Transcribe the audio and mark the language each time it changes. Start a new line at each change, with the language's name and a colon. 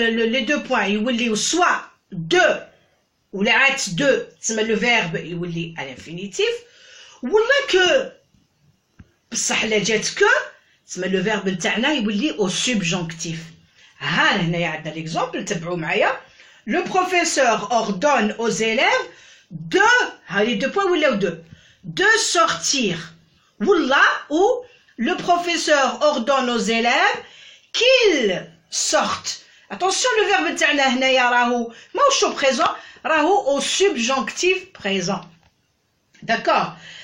French: Les deux points
Arabic: يوليو
French: soit de,
Arabic: ولا عاد
French: de,
Arabic: تسمى
French: le verbe
Arabic: يولي
French: à l'infinitif,
Arabic: ولا
French: que,
Arabic: بصح لا جات
French: que, تسمى le verbe
Arabic: نتاعنا يولي
French: au subjonctif.
Arabic: ها هنايا عندنا
French: l'exemple
Arabic: تبعوا معايا.
French: Le professeur ordonne aux élèves de, les deux points
Arabic: ولاو
French: de sortir.
Arabic: ولا
French: ou le professeur ordonne aux élèves qu'ils sortent. Attention, le verbe
Arabic: نتاعنا هنايا راهو ماهوش
French: au présent,
Arabic: راهو
French: au subjonctif présent. D'accord.